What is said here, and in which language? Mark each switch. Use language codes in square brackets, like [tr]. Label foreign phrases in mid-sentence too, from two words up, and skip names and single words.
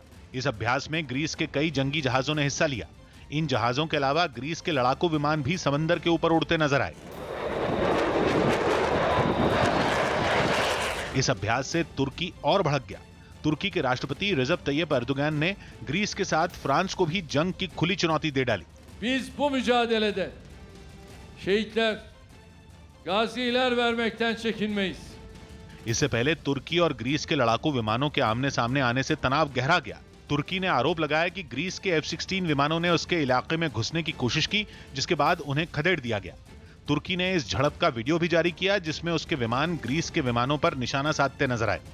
[hi] इस अभ्यास में ग्रीस के कई जंगी जहाजों ने हिस्सा लिया। इन जहाजों के अलावा ग्रीस के लड़ाकू विमान भी समंदर के ऊपर उड़ते नजर आए। इस अभ्यास से तुर्की और भड़क गया। तुर्की के राष्ट्रपति रिसेप तैयप एर्दोगन ने ग्रीस के साथ फ्रांस को भी जंग की खुली चुनौती दे डाली। [tr] Biz bu mücadelede şehitler, gaziler vermekten çekinmeyiz. [hi] इससे पहले तुर्की और ग्रीस के लड़ाकू विमानों के आमने सामने आने से तनाव गहरा गया। तुर्की ने आरोप लगाया कि ग्रीस के F-16 विमानों ने उसके इलाके में घुसने की कोशिश की, जिसके बाद उन्हें खदेड़ दिया गया। तुर्की ने इस झड़प का वीडियो भी जारी किया, जिसमें उसके विमान ग्रीस के विमानों पर निशाना साधते नजर आए।